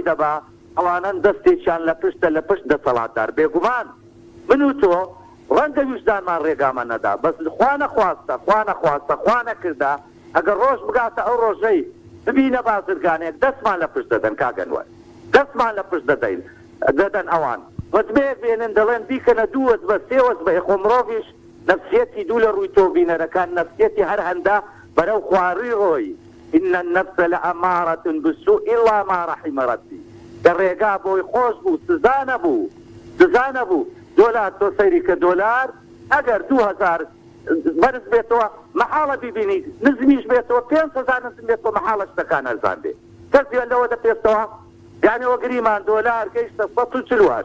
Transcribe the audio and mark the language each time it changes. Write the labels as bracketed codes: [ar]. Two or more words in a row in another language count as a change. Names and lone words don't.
[ckb] دەبا ئەوانن دەستێکیان لە پشتە لە پشت دەسەڵاتدار بێگومان من و تۆ ڕەنگە ویژدانمان ڕێگامان نەدا بەس خوا نەخواستە خوا نەکردا ئەگەر ڕۆژ بگاتە ئەو ڕۆژەی ببینە بازرگانێک دەستمان لە پشت دەدەن کاگەنوەر دەستمان لە پشت دەدەن ئەوان وەزمەیەک بێنن دەڵێن بیکەنە دووەز بە سێوەز بە خۆمڕۆڤیش نەفسیەتی دوو لە ڕووی تۆ بینەرەکان نەفسیەتی هەر هەندا بەرەو خواری ڕۆی [ar] إن النفس لأمارة بالسوء إلا ما رحم ربي [ckb] کە ڕێگا بۆی خۆش بوو سزانە بوو دۆلار تۆ سەیری کە دۆلار ئەگەر 2000 بەرز بێتەوە مەحاڵە ببینی نزمیش بێتەوە 5,000 نزم بێتەوە مەحاڵە شتەکان ئەرزان بێ کەس لەوە دەپێستەوە یانەوە گریمان دۆلار گەیشتە 140